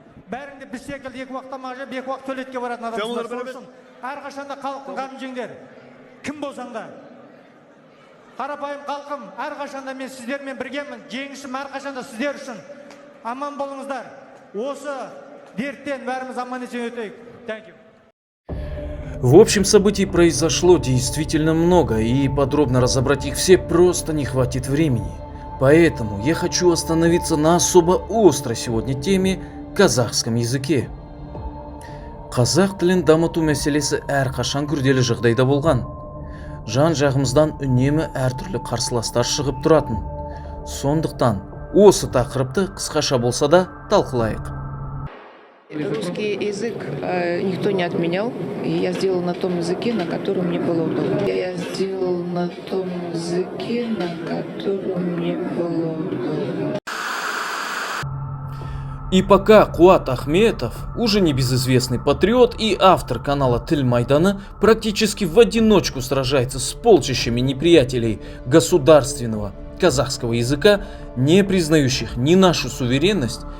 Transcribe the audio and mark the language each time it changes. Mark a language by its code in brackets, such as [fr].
[kk] Бәріңде біз секілді 2 уақытта мағжап, 2 уақыт төлетке баратын адамсыздар. Сол үшін әрқашанда халықтың қамын жеңдер. Кім болсаң да. Қарапайым халқым, әрқашанда мен сіздермен біргемін. Жеңісім әрқашанда сіздер үшін. Аман болыңыздар. Осы дерттен бәріміз аман есен өтейік. [en] Thank you. [ru] В общем, событий произошло действительно много, и подробно разобрать их все просто не хватит времени. Поэтому я хочу остановиться на особо острой сегодня теме – казахском языке. [kk] Қазақ тілін дамыту мәселесі әрқашан күрделі жағдайда болған. Жан-жағымыздан үнемі әртүрлі қарсыластар шығып тұратын. Сондықтан осы тақырыпты қысқаша болса да талқылайық. [ru] Русский язык никто не отменял, и я сделал на том языке, на котором мне было удобно. Я сделал на том языке, на котором мне было удобно. И пока Куат Ахметов, уже небезызвестный патриот и автор канала Тіл Майданы, практически в одиночку сражается с полчищами неприятелей государственного казахского языка, не признающих ни нашу суверенность,